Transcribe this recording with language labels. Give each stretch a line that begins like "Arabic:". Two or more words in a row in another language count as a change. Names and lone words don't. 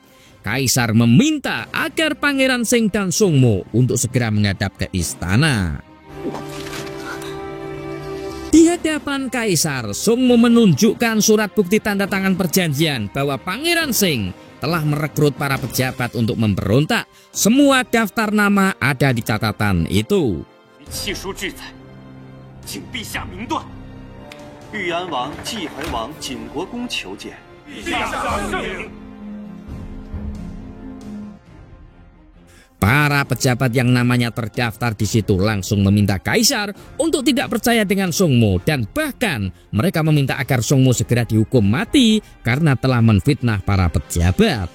Indonesian: Kaisar meminta agar Pangeran Sing dan Sungmu untuk segera menghadap ke istana. Dia hadapan kaisar, Sungmu menunjukkan surat bukti tanda tangan perjanjian bahwa Pangeran Sing telah merekrut para pejabat untuk memberontak. Semua daftar nama ada di catatan itu.
Chinese: 契书志在，请陛下明断。豫安王、济怀王、景国公求见。陛下圣明。
Indonesian: Para pejabat yang namanya terdaftar di situ langsung meminta kaisar untuk tidak percaya dengan Sungmu dan bahkan mereka meminta agar Sungmu segera dihukum mati karena telah menfitnah para pejabat.